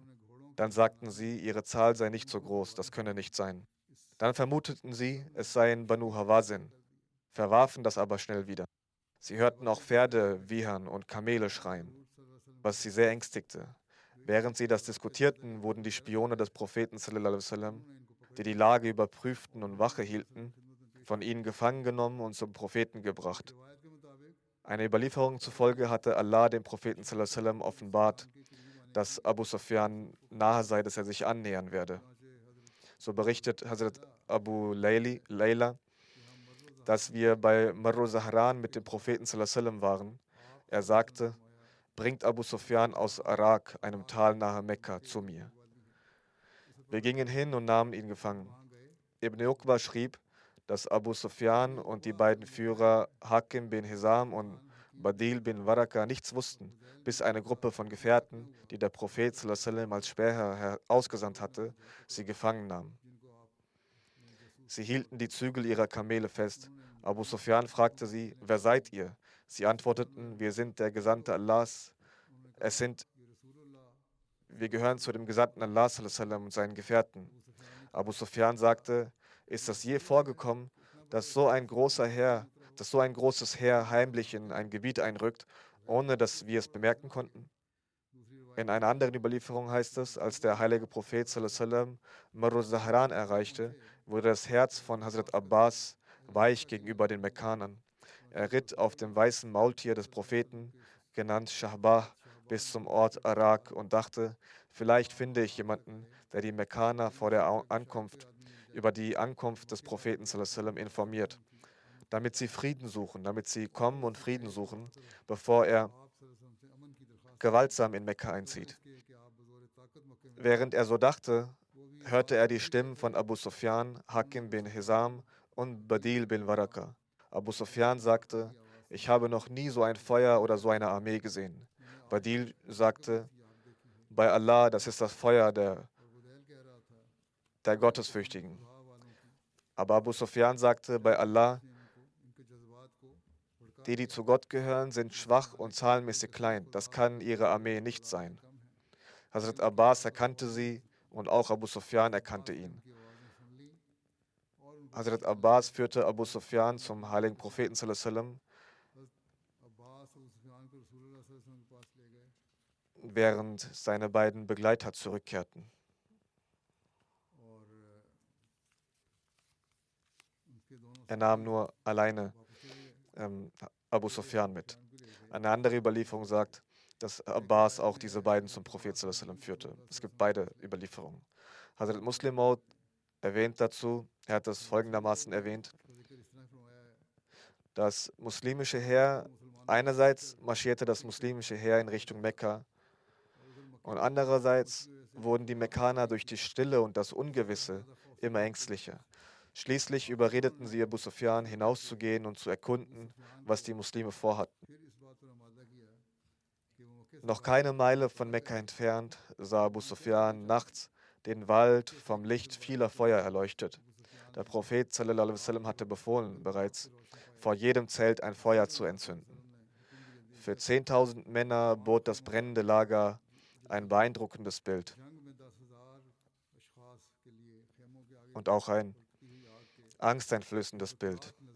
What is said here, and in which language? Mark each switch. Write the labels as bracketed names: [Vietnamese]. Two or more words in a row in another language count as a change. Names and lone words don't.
[German] Dann sagten sie, ihre Zahl sei nicht so groß, das könne nicht sein. Dann vermuteten sie, es seien Banu Hawazin, verwarfen das aber schnell wieder. Sie hörten auch Pferde wiehern und Kamele schreien, was sie sehr ängstigte. Während sie das diskutierten, wurden die Spione des Propheten [Arabic] صلى الله عليه وسلم, [German] die die Lage überprüften und Wache hielten, von ihnen gefangen genommen und zum Propheten gebracht. Einer Überlieferung zufolge hatte Allah dem Propheten [Arabic] صلى الله عليه وسلم [German] offenbart, dass Abu Sufyan nahe sei, dass er sich annähern werde. So berichtet Hazrat Abu Layla, dass wir bei Marru Zahran mit dem Propheten [Arabic] صلى الله عليه وسلم [German] waren. Er sagte: Bringt Abu Sufyan aus Arak, einem Tal nahe Mekka, zu mir. Wir gingen hin und nahmen ihn gefangen. Ibn Uqba schrieb, dass Abu Sufyan und die beiden Führer Hakim bin Hizam und Badil bin Waraka nichts wussten, bis eine Gruppe von Gefährten, die der Prophet [Arabic] صلى الله عليه وسلم [German] als Späher ausgesandt hatte, sie gefangen nahm. Sie hielten die Zügel ihrer Kamele fest. Abu Sufyan fragte sie: Wer seid ihr? Sie antworteten: Wir sind der Gesandte Allahs. Wir gehören zu dem Gesandten Allah [Arabic] صلى الله عليه وسلم [German] und seinen Gefährten. Abu Sufyan sagte: Ist das je vorgekommen, dass so ein großes Heer heimlich in ein Gebiet einrückt, ohne dass wir es bemerken konnten? In einer anderen Überlieferung heißt es, als der heilige Prophet [Arabic] صلى الله عليه وسلم [German] Marru Zahran erreichte, wurde das Herz von Hazrat Abbas weich gegenüber den Mekkanern. Er ritt auf dem weißen Maultier des Propheten, genannt Shahbah, bis zum Ort Arak und dachte, vielleicht finde ich jemanden, der die Mekkaner über die Ankunft des Propheten [Arabic] صلى الله عليه وسلم [German] informiert, damit sie kommen und Frieden suchen, bevor er gewaltsam in Mekka einzieht. Während er so dachte, hörte er die Stimmen von Abu Sufyan, Hakim bin Hizam und Badil bin Waraka. Abu Sufyan sagte: Ich habe noch nie so ein Feuer oder so eine Armee gesehen. Badil sagte: Bei Allah, das ist das Feuer der Gottesfürchtigen. Aber Abu Sufyan sagte bei Allah, die zu Gott gehören, sind schwach und zahlenmäßig klein. Das kann ihre Armee nicht sein. Hazrat Abbas erkannte sie und auch Abu Sufyan erkannte ihn. Hazrat Abbas führte Abu Sufyan zum heiligen Propheten [Arabic] صلى الله عليه وسلم, [German] während seine beiden Begleiter zurückkehrten. Er nahm nur alleine Abu Sufyan mit. Eine andere Überlieferung sagt, dass Abbas auch diese beiden zum Propheten [Arabic] صلى الله عليه وسلم [German] führte. Es gibt beide Überlieferungen. Hazrat Muslim Maud erwähnt dazu, er hat das folgendermaßen erwähnt: Das muslimische Heer, einerseits marschierte das muslimische Heer in Richtung Mekka und andererseits wurden die Mekkaner durch die Stille und das Ungewisse immer ängstlicher. Schließlich überredeten sie Abu Sufyan, hinauszugehen und zu erkunden, was die Muslime vorhatten. Noch keine Meile von Mekka entfernt sah Abu Sufyan nachts den Wald vom Licht vieler Feuer erleuchtet. Der Prophet [Arabic] صلى الله عليه وسلم [German] hatte befohlen, bereits vor jedem Zelt ein Feuer zu entzünden. Für 10.000 Männer bot das brennende Lager ein beeindruckendes Bild und auch ein angsteinflößendes Bild.